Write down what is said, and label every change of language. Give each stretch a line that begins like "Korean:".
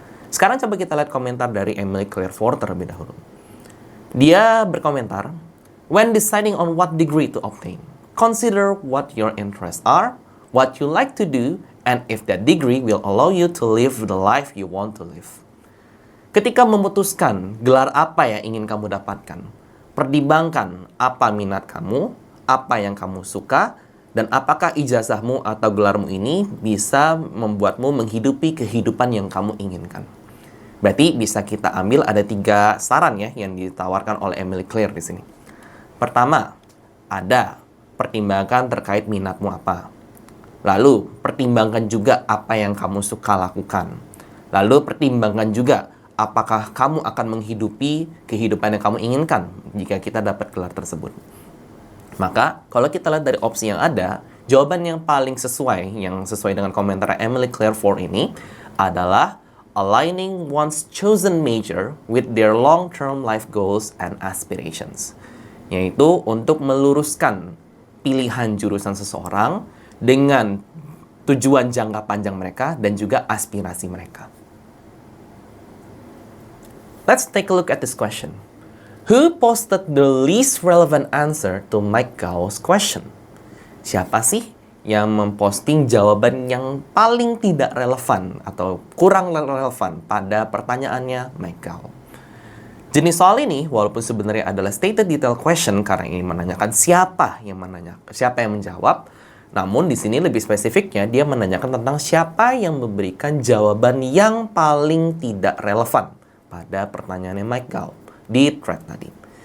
Indonesian: Sekarang coba kita lihat komentar dari Emily Claire Ford terlebih dahulu. Dia berkomentar,
English: "When deciding on what degree to obtain, consider what your interests are, what you like to do, and if that degree will allow you to live the life you want to live."
Indonesian: Ketika memutuskan gelar apa yang ingin kamu dapatkan, pertimbangkan apa minat kamu, apa yang kamu suka, dan apakah ijazahmu atau gelarmu ini bisa membuatmu menghidupi kehidupan yang kamu inginkan. Berarti bisa kita ambil ada 3 saran ya yang ditawarkan oleh Emily Claire di sini. Pertama, Ada. Pertimbangkan terkait minatmu apa. Lalu, pertimbangkan juga apa yang kamu suka lakukan. Lalu, pertimbangkan juga apakah kamu akan menghidupi kehidupan yang kamu inginkan jika kita dapat gelar tersebut. Maka, kalau kita lihat dari opsi yang ada, jawaban yang paling sesuai, yang sesuai dengan komentar Emily Claire Ford ini, adalah
English: aligning one's chosen major with their long-term life goals and aspirations.
Indonesian: Yaitu untuk meluruskan pilihan jurusan seseorang dengan tujuan jangka panjang mereka dan juga aspirasi mereka.
English: Let's take a look at this question. Who posted the least relevant answer to Mike Gao's question?
Indonesian: Siapa sih yang memposting jawaban yang paling tidak relevan atau kurang relevan pada pertanyaannya Mike Gao? Jenis soal ini, walaupun sebenarnya adalah
English: stated detail question
Indonesian: karena ini menanyakan siapa yang menjawab, namun di sini lebih spesifiknya dia menanyakan tentang siapa yang memberikan jawaban yang paling tidak relevan pada pertanyaannya Mike Gao di thread tadi.